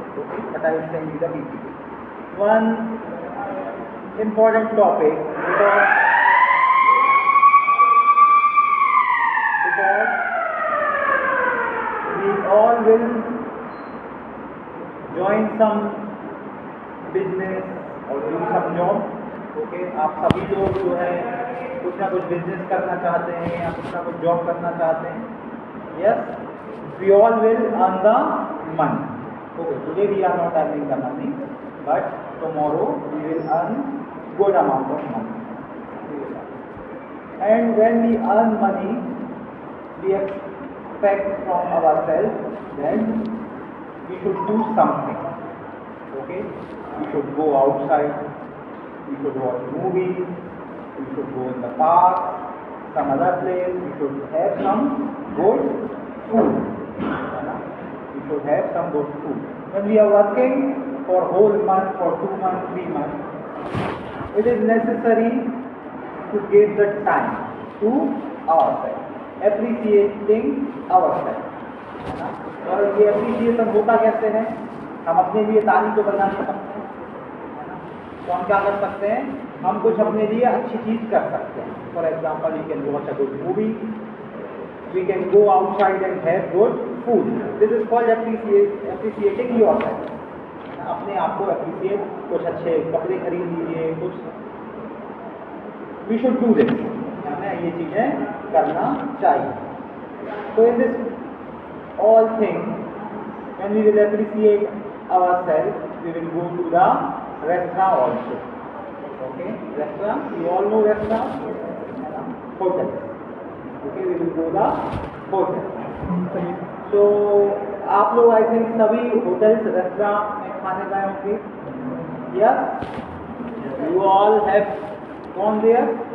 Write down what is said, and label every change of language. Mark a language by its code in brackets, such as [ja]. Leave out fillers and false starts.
[en] Okay, but I will send you the PPT. One important topic because we all will join some business or do some job. [hi] Okay, आप सभी लोग जो है कुछ ना कुछ बिजनेस करना चाहते हैं या कुछ ना कुछ जॉब करना चाहते हैं. [en] Yes, we all will earn the money. Okay, today we are not earning the money, but tomorrow we will earn good amount of money. And when we earn money, we expect from ourselves then we should do something. Okay, we should go outside, we should watch movies, we should go in the park, some other place, we should have some good food. We should have some good food. When we are working for whole month, for 2 months, 3 months, it is necessary to give the time to ourselves, appreciating ourselves. [hi] और ये appreciation होता कैसे है? हम अपने लिए ताली तो बना सकते हैं, तो हम क्या कर सकते हैं? हम कुछ अपने लिए अच्छी चीज़ कर सकते हैं. [en] For example, you can watch a good movie, we can go outside and have good food. This is called appreciating yourself. [hi] अपने आप को appreciate, कुछ अच्छे कपड़े खरीद लीजिए, कुछ [en] we should do this. [hi] हमें ये चीज़ें करना चाहिए. [en] So in this all things, when we will appreciate ourselves, we will go to the restaurant also. Okay, restaurant. You all know restaurant, hotel. Okay, we will go the hotel. [hi] So आप लोग [en] I think [hi] सभी hotels, restaurant में खाने गए होंगे. [en] Yes, you all have gone there.